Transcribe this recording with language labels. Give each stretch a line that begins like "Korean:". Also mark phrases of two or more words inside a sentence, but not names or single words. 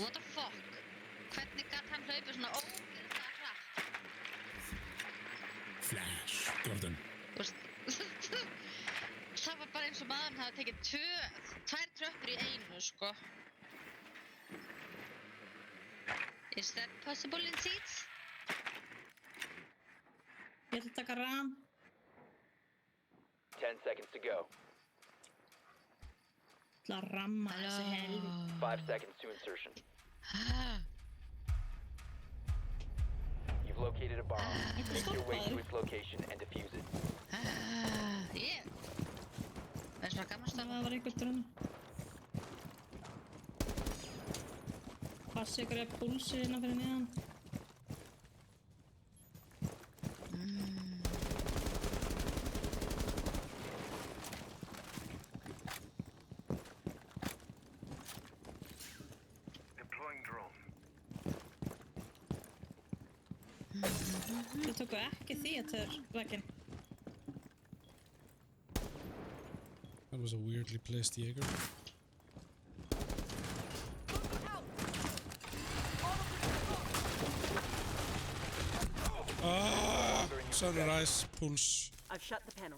English: What the fuck?
Icelandic: Hvernig gat hann hlaupið svona ógeðslega hratt?
English: Flash, Gordon.
Icelandic: Þú veist, það var bara eins og maðurinn hafi tekið tvær tröppur í einu, sko.
English: Is that possible in seats?
Icelandic: Ég ætla að taka ram.
English: 10 seconds to go.
Icelandic: Ég ætla að ramma þessi helvið.
English: 5 seconds to insertion. You've located a bomb. Make your way to its location and defuse it.
Icelandic: Ég. Það er svona gaman Það stafn. var einhver drönn. Passi ykkur að púlsi hérna fyrir neðan.
English: Deploying drone.
Icelandic: Þau tóku ekki theater vegginn.
English: That was a weirdly placed Jaeger. Sunrise, pulse. I've shut the panel.